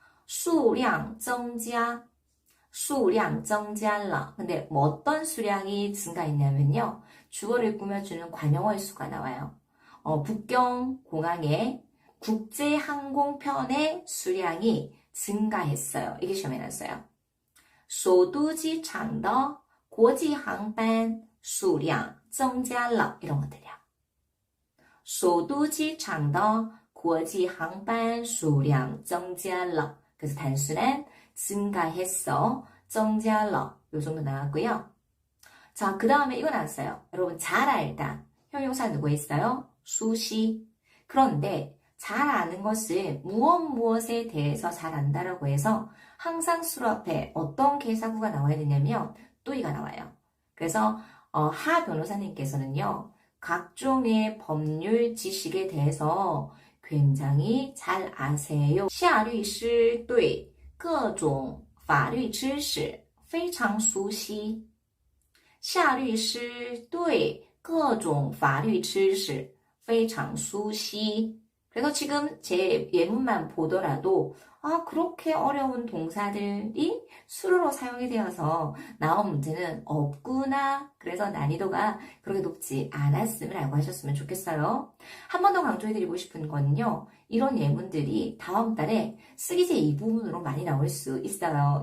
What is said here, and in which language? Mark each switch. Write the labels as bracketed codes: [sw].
[ko] 수량增加, 수량 增加了. 근데 뭐 어떤 수량이 증가했냐면요. 주어를 꾸며주는 관용어의 수가 나와요. 북경 공항에 국제항공편의 수량이 증가했어요. 이게 시험에 나왔어요. [zh] 首都机场的国际航班数量增加了 [ko] 이런 것들이요. [zh] 首都机场的国际航班数量增加了. [ko] 그래서 단순한 증가했어, 增加了 요 정도 나왔고요. 자, 그 다음에 이거 나왔어요. 여러분, 잘 알다. 형용사 누구 있어요? 수시. 그런데 잘 아는 것을 무엇에 대해서 잘 안다라고 해서 항상 수로 앞에 어떤 계사구가 나와야 되냐면 또이가 나와요. 그래서 하 변호사님께서는요. 각종의 법률 지식에 대해서 굉장히 잘 아세요. [zh] 夏律师对各种法律知识非常熟悉。夏律师对各种法律知识非常熟悉. [ko] 그래서 지금 제 예문만 보더라도 그렇게 어려운 동사들이 수로로 사용이 되어서 나온 문제는 없구나. 그래서 난이도가 그렇게 높지 않았음을 알고 하셨으면 좋겠어요. 한 번 더 강조해드리고 싶은 거는요. 이런 예문들이 다음 달에 쓰기제 2부분으로 많이 나올 수 있어요.